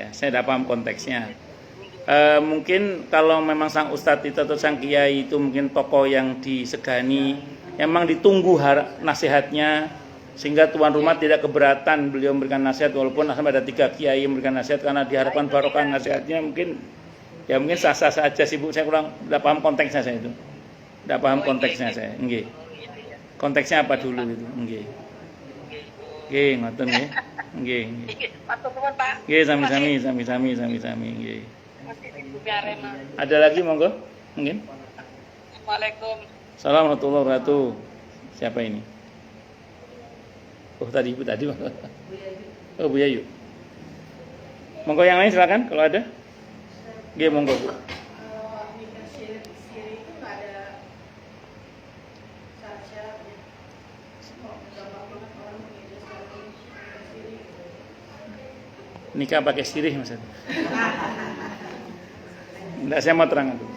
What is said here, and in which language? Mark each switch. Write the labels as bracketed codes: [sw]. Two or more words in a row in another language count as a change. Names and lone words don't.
[id] Saya tidak paham konteksnya. Mungkin kalau memang sang ustadz itu atau sang kiai itu mungkin tokoh yang disegani, memang ditunggu nasihatnya, sehingga tuan rumah tidak keberatan beliau memberikan nasihat, walaupun ada 3 kiai yang memberikan nasihat karena diharapkan barokah nasihatnya. Mungkin sah-sah saja sih Bu. Saya kurang tidak paham konteksnya saya itu. Tidak paham konteksnya saya. Nggih. Konteksnya apa dulu itu? [jv] Nggih. Nggih, ngoten nggih. Nggih. Matur nuwun Pak. Nggih, sami-sami nggih. [id] Ada lagi monggo? Mungkin. Assalamualaikum. [ar] السلام عليكم ورحمة الله وبركاته. [id] Siapa ini? Oh tadi Ibu tadi. Oh Bu Yayu. Monggo yang lain silakan kalau ada. [jv] Nggih monggo Bu. [id] Nikah siri itu nggak ada syarat-syaratnya. Kok gampang banget orang mengizinkan nikah siri. Nikah pakai sirih maksudnya. Enggak, saya mau terangkan dulu.